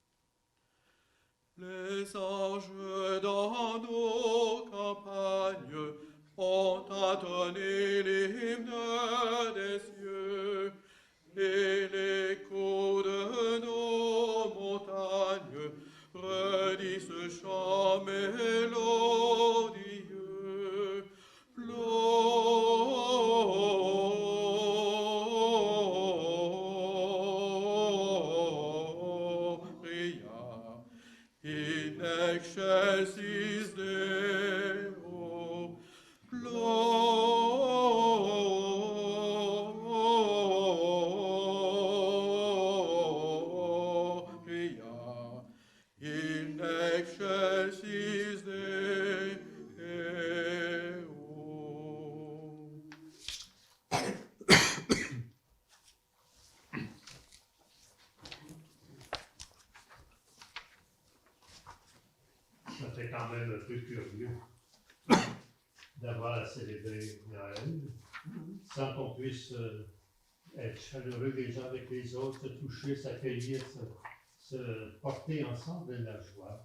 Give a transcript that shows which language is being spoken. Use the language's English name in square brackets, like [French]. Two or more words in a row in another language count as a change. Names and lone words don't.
[French] Les anges dans nos campagnes ont entonné l'hymne des cieux, et l'écho de nos montagnes redit ce chant mélodieux. [Latin] Gloria in excelsis Deo. Gloria in excelsis Deo. [French] Ça fait quand même un peu curieux d'avoir à célébrer Noël sans qu'on puisse être chaleureux les uns avec les autres, se toucher, s'accueillir, se porter ensemble de la joie.